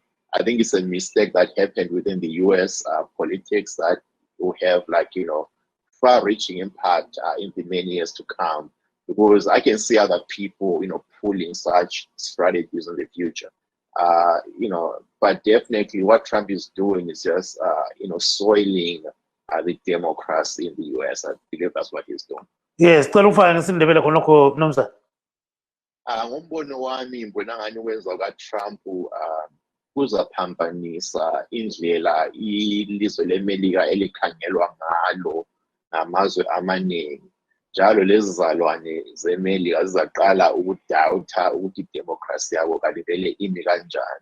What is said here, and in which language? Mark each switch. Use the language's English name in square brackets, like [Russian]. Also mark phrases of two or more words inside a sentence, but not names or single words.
[English] I think it's a mistake that happened within the US politics that will have far-reaching impact in the many years to come, because I can see other people pulling such strategies in the future. But definitely what Trump is doing is just soiling the democracy in the US. I believe that's what he's doing. Yes, Nomsa. [North Ndebele] Ngombono wami ngibona ngani wenza kwaTrump kuzaphambanisa indlela ilizwe leMelika elikhangelwa ngalo namazwe amaningi. Njalo lezi zalwane zeMelika zizaqala ukudawutha ukuthi idemocracy yabo kalivele imi kanjani.